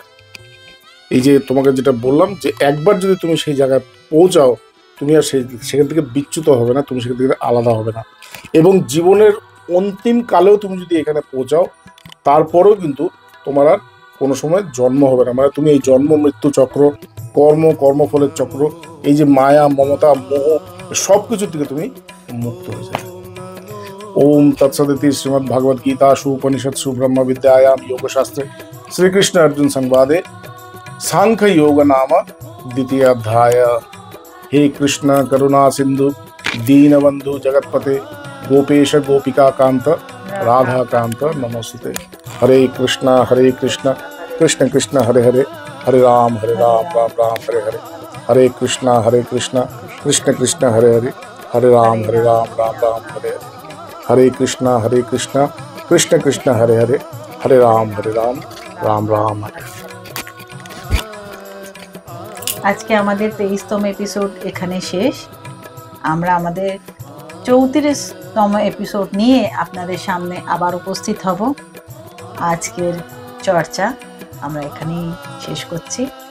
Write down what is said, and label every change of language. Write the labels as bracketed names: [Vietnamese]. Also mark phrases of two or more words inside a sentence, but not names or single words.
[Bangla] এই যে তোমাকে যেটা বললাম, যে একবার যদি তুমি সেই জায়গায় পৌঁছাও, তুমি আর সেখান থেকে বিচ্যুত হবে না, তুমি সেখান থেকে আলাদা হবে না, এবং জীবনের অন্তিম কালেও তুমি যদি এখানে পৌঁছাও, তারপরেও কিন্তু তোমার আর কোনো সময় জন্ম হবে না। মানে তুমি এই জন্ম মৃত্যু চক্র, কর্মফলের চক্র, এই যে মায়া মমতা মোহ, সব কিছুর থেকে তুমি মুক্ত হয়ে যাবে। [Sanskrit] ওম তৎসদিতি শ্রীমদ্ ভাগবত গীতাসু উপনিষৎসু ব্রহ্ম বিদ্যায়াম যোগশাস্ত্রে শ্রীকৃষ্ণ অর্জুন সংবাদে सांख्य योग नाम द्वितीय अध्याय। हे कृष्ण करुणा सिंधु दीनबंधु जगतपते गोपेश गोपिका कांत राधा कांत नमोस्तुते। हरे कृष्ण कृष्ण कृष्ण हरे हरे, हरे राम राम राम हरे हरे, हरे कृष्ण कृष्ण कृष्ण हरे हरे, हरे राम राम राम हरे हरे, हरे कृष्ण कृष्ण कृष्ण हरे हरे, हरे राम राम राम हरे। [Bangla] আজকে আমাদের 23তম এপিসোড এখানে শেষ। আমরা আমাদের 34তম এপিসোড নিয়ে আপনাদের সামনে আবার উপস্থিত হব। আজকের চর্চা আমরা এখানেই শেষ করছি।